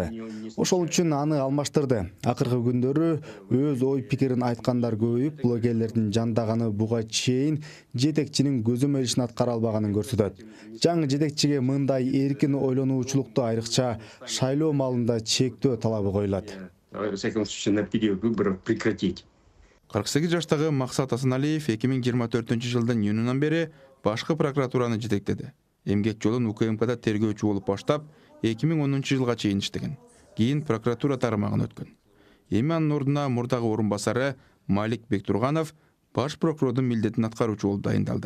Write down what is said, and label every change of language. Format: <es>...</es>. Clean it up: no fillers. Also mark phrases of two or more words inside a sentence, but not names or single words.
<ky>Ошол үчүн аны алмаштырды. Акыркы күндөрү өз ой пикирин айткандар көбөйүп, блогерлердин жандаганы буга чейин жетекчинин көзөмөл ишин аткара албаганын көрсөтөт. Жаңы жетекчиге мындай эркин ойлонуучулукту айрыкча шайлоо маалында чектөө талабы коюлат.</ky> <ru>Во всяком случае, на период выборов прекратить.</ru> <ky>48 жаштагы Максат Асаналиев 2024 жылдын июнунан бери башкы прокуратураны жетектеди. Эмгек жолун УКМКда тергөөчү болуп баштап, 2010 жылга чейин иштеген. Кийин прокуратура тармагына өткөн. Эми анын ордуна мурдагы орун басары Малик Бектурганов баш прокурордун милдетин аткаруучу болуп дайындалды.</ky>